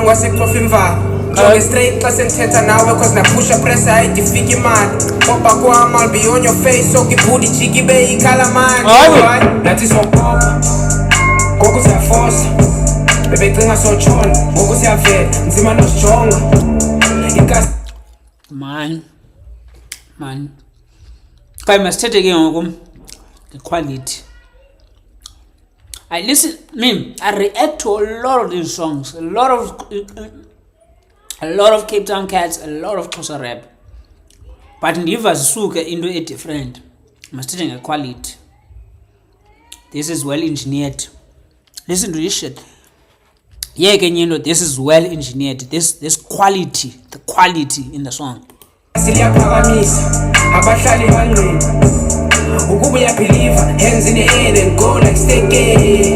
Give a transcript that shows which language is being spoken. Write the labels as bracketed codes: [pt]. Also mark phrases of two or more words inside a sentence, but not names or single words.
[xh] ngwasecofa imvalo jonge straight xa sendithetha nawe cause napusha pressure ayidifika imali popa kwam [en] I'll be on your face [xh] soke ibhudi jiki ibe ikhalamani nathi sopopa ngoku siyafosa bebecinga sotshona ngoku siyavela nzima nosijonga ikasi man kai masithethe ke ngoku [en] the quality. I react to a lot of these songs, a lot of Cape Town cats, a lot of Xhosa rap. [xh] But ndiva zisuke into [en] a different. Masithethe the quality. This is well engineered. Listen to this shit. Yeah, can you know this is well engineered. This quality, the quality in the song. Ukubuya believer, hands in the air and go like steke.